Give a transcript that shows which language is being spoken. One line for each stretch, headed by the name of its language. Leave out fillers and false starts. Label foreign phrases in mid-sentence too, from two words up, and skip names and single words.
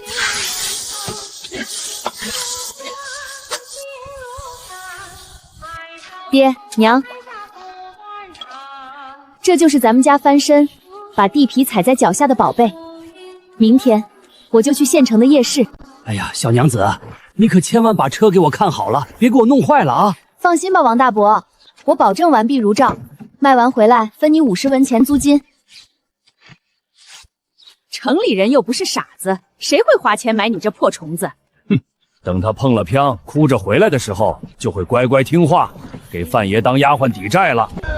Chinese: 爹娘，這就是咱們家翻身，把地皮踩在腳下的寶貝。明天我就去縣城的夜市。哎呀，小娘子，你可千萬把車給我看好了，別給我弄壞了啊！放心吧，王大伯，我保證完璧如照，賣完回來分你50文錢租金。城裡人又不是傻子，誰會花錢買你這破蟲子？哼，等他碰了槍，哭着回來的時候，就會乖乖聽話，給范爺當丫鬟抵債了。